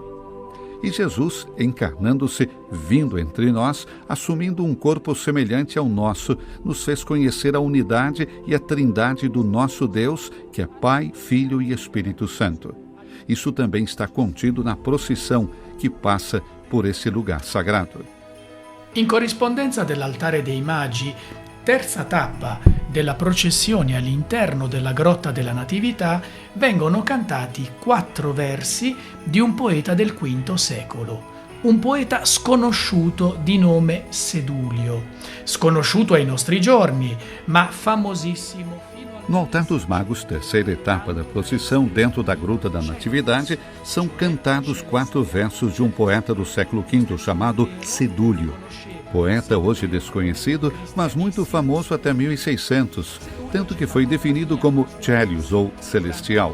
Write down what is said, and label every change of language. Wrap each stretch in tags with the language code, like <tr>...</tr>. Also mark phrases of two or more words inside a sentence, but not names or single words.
<pt>E Jesus, encarnando-se, vindo entre nós, assumindo um corpo semelhante ao nosso, nos fez conhecer a unidade e a trindade do nosso Deus, que é Pai, Filho e Espírito Santo. Isso também está contido na procissão que passa por esse lugar sagrado.</pt> <it>In corrispondenza dell'altare dei Magi, terza tappa della processione all'interno della Grotta della Natività vengono cantati 4 versi di un poeta del V secolo, un poeta sconosciuto di nome Sedulio, sconosciuto ai nostri giorni, ma famosissimo fino a...</it> <pt>No altar dos Magos, terceira etapa da procissão dentro da Gruta da Natividade, são cantados 4 versos de um poeta do século V chamado Sedúlio. Poeta hoje desconhecido, mas muito famoso até 1600, tanto que foi definido como Celius ou Celestial.</pt>